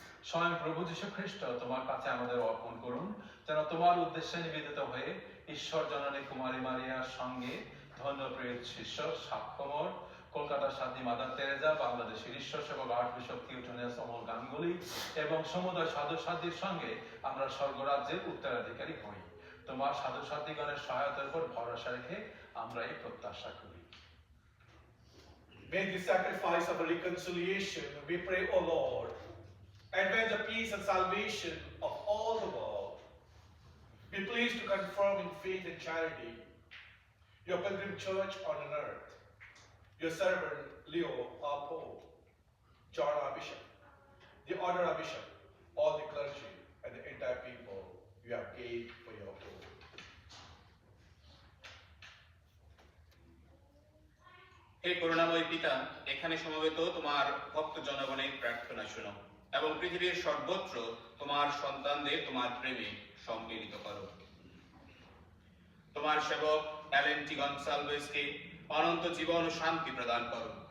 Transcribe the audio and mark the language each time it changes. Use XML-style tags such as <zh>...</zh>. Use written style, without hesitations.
<bn>স্বয়ং প্রভু যীশু খ্রিস্ট তোমার কাছে আমাদের অর্পণ করুন, যেন তোমার উদ্দেশ্যে নিবেদিত হয়ে ঈশ্বর জননী কুমারী মারিয়ার সঙ্গে ধন্য প্রিয় শিষ্য সাক্ষ্যমর, কলকাতার সাথী মাদার তেরেজা, বাংলাদেশের ঈশ্বর সেবক আর্চবিশপ থিওটোনিয়াস অমল গাঙ্গুলি এবং সমুদয় সাধু সাথীর সঙ্গে আমরা স্বর্গরাজ্যের উত্তরাধিকারী হই। তোমার সাধু সাথীগণের সহায়তার উপর ভরসা রেখে আমরা এই প্রত্যাশা করি।</bn> <en>May the sacrifice of reconciliation, we pray, O Lord, advance the peace and salvation of all the world. Be pleased to confirm in faith and charity your pilgrim church on earth, your servant Leo, our Pope, John, our Bishop, the order our Bishop, all the clergy, and the entire people you have gave for your Pope.</en> <bn>হে করুণাময় পিতা, এখানে সমবেত তোমার ভক্ত জনগণের প্রার্থনা শুনো এবং পৃথিবীর সর্বত্র তোমার সন্তানদের তোমার প্রেমে সম্মিলিত করো। তোমার সেবক অ্যালেন টি গনসালভেসকে অনন্ত জীবন ও শান্তি প্রদান করো।</bn>